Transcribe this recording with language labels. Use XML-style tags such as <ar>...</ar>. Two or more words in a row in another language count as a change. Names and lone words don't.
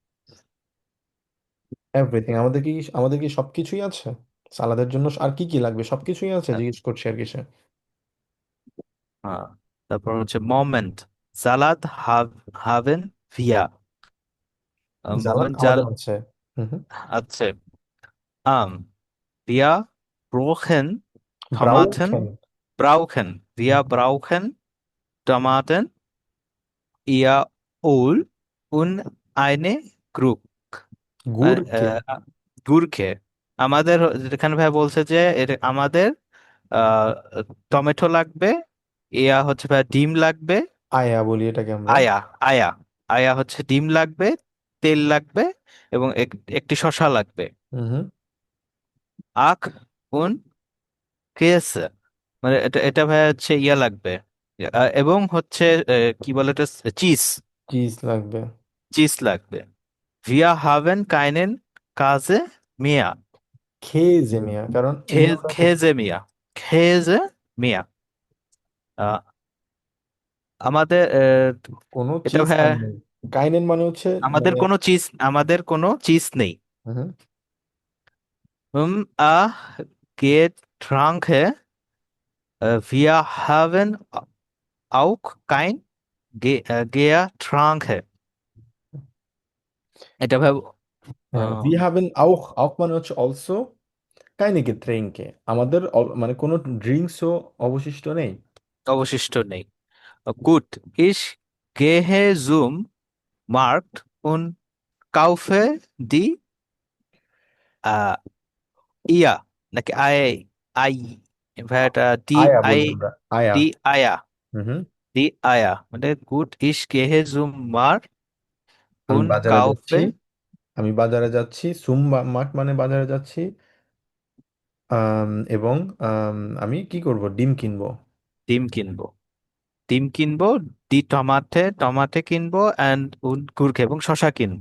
<bn>এভরিথিং আমাদের কি সবকিছুই আছে সালাদের জন্য? আর কি কি লাগবে? সবকিছুই আছে জিজ্ঞেস করছি আর কি সে। হ্যাঁ। তারপর হচ্ছে মোমেন্ট</bn> <de>Salat haben wir</de> <bn>জালাদ মোমেন্ট জাল আমাদের আছে। হুম হুম।</bn> <de>আছে। Wir brauchen ব্রাউখেন। Tomaten, wir brauchen Tomaten, ihr Öl und eine Gurke, গুরকে। Gurke।</de> <bn>আমাদের এখানে ভাই বলছে যে আমাদের আহ, টমেটো লাগবে, ইয়া হচ্ছে ভাই ডিম লাগবে, আয়া বলি এটাকে আমরা। আয়া আয়া আয়া হচ্ছে ডিম লাগবে, তেল লাগবে এবং একটি শসা লাগবে। হুম হুম।</bn> <de>ach und Käse,</de> <bn>মানে এটা এটা ভাই হচ্ছে ইয়া লাগবে, এবং হচ্ছে কি বলে এটা, চিজ, চিজ লাগবে। চিজ লাগবে।</bn> <de>Wir haben keinen Käse mehr। Käse mehr,</de> <bn>কারণ এখানে আমরা</bn> <de>Käse mehr। Käse mehr।</de> <bn>আহ, আমাদের কোনো এটা চিজ ভাই, আর নেই। কাইনেন মানে হচ্ছে মানে। আমাদের কোনো চিজ নেই। হুম হুম।</bn> <de>Getränke, wir haben auch kein Getränke।</de> <bn>এটা ভাব হ্যাঁ, আহ,</bn> <de>wir haben auch</de> <bn>মানে হচ্ছে অলসো</bn> <de>keine Getränke,</de> <bn>আমাদের মানে কোনো ড্রিঙ্কসও অবশিষ্ট নেই। অবশিষ্ট নেই। গুড,</bn> <de>ich gehe zum Markt und kaufe die আহ,</de> <bn>ইয়া নাকি আই, আই, ভাইয়াটা ডি,</bn> <de>আয়া আই,</de> <bn>বলি আমরা, আয়া।</bn> <de>die Eier,</de> <bn>হুম হুম।</bn> <de>die Eier</de> <bn>মানে গুড,</bn> <de>ich gehe zum Markt</de> <bn>আমি</bn> <de>und</de> <bn>বাজারে যাচ্ছি,</bn> <de>kaufe,</de> <bn>আমি বাজারে যাচ্ছি, মাঠ মানে বাজারে যাচ্ছি। এবং আমি কি করব, ডিম কিনবো। ডিম কিনবো, ডিম কিনবো,</bn> <de>die Tomate, Tomate</de> <bn>কিনবো, অ্যান্ড</bn> <de>und Gurke</de> <bn>এবং শশা কিনবো।</bn>